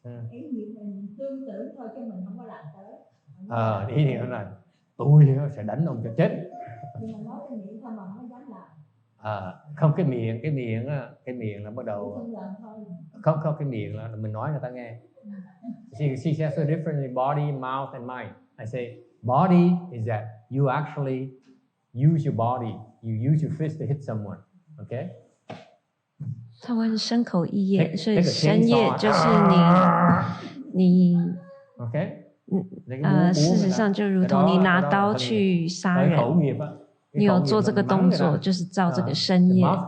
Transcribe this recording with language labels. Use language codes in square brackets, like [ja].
[vi] Ý niệm mình tương tự thôi chứ mình không có làm tới. Ý niệm là tôi sẽ đánh ông cho chết. Nhưng mà nói cái miệng thôi mà không dám làm. Không, cái miệng là bắt đầu. Không, cái miệng là mình nói người ta nghe. [en] She says so differently, body, mouth, and mind. I say, body is that you actually use your body. You use your fist to hit someone. Okay? [zh] 他问身口意业，所以身业就是你 [en] Okay? [zh] 事实上就如同你拿刀去杀人，你有做这个动作，就是造这个身业。